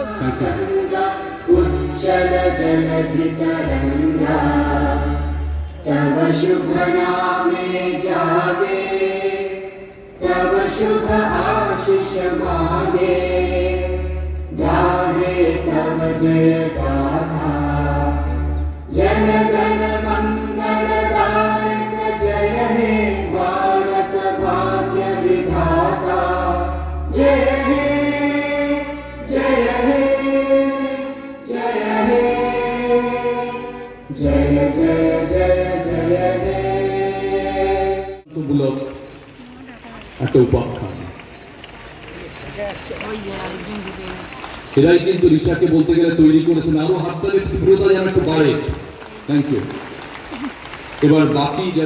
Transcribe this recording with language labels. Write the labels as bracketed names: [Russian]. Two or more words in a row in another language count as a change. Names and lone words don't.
[Bangla] উজ্জ্বল জলধি তরঙ্গা তব শুভ নামে জাগে, তব শুভ আশিষ মাগে, গাহে তব জয় গাথা। জন গণ মঙ্গল দায়ক জয় হে ভারত ভাগ্য বিধাতা, জয় হে জয় হে জয় হে জয় জয় জয় জয় হে। মূলক একটা উপাখ্যান। এরাই কিন্তু রিচাকে বলতে গেলে তৈরি করেছেন। আরো হাততালির তীব্রতা যেন একটু বাড়ে। [English] Thank you. [Bangla] এবার বাকি যারা